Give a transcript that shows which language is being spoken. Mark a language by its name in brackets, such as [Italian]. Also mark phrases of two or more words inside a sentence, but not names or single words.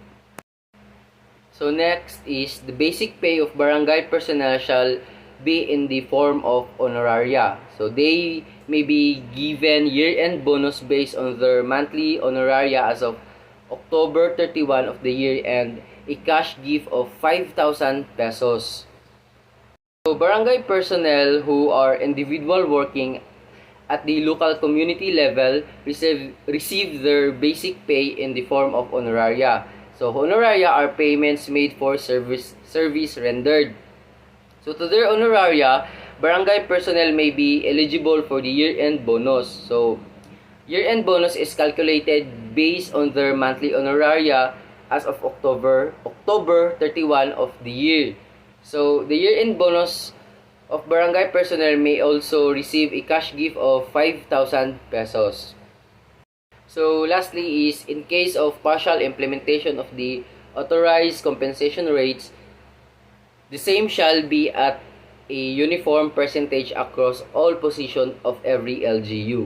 [English] So next is the basic pay of barangay personnel shall be in the form of honoraria. So they may be given year-end bonus based on their monthly honoraria as of October 31 of the year and a cash gift of 5,000 pesos. So barangay personnel who are individual working at the local community level receive their basic pay in the form of honoraria. So honoraria are payments made for service rendered. So to their honoraria, barangay personnel may be eligible for the year-end bonus. So year-end bonus is calculated based on their monthly honoraria as of October 31 of the year. So the year-end bonus of barangay personnel may also receive a cash gift of 5,000 pesos. So lastly is in case of partial implementation of the authorized compensation rates, the same shall be at a uniform percentage across all positions of every LGU.